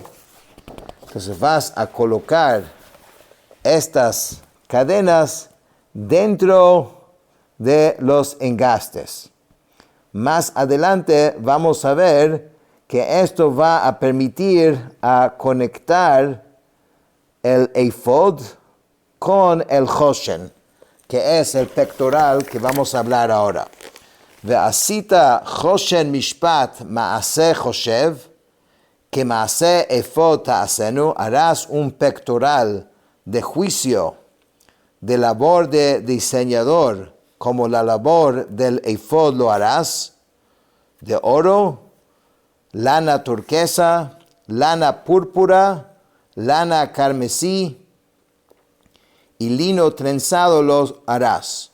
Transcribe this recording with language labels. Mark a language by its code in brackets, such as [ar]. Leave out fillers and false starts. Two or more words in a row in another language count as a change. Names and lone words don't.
[es] Entonces vas a colocar estas cadenas dentro de los engastes. Más adelante vamos a ver que esto va a permitir a conectar el efod con el Choshen, que es el pectoral que vamos a hablar ahora. [he] ועשית חשן משפט מעשה חשב, [es] que [he] מעשה אפד תעשנו, [es] harás un pectoral de juicio, de labor de diseñador, como la labor del efod lo harás, de oro, lana turquesa, lana púrpura, lana carmesí y lino trenzado los harás.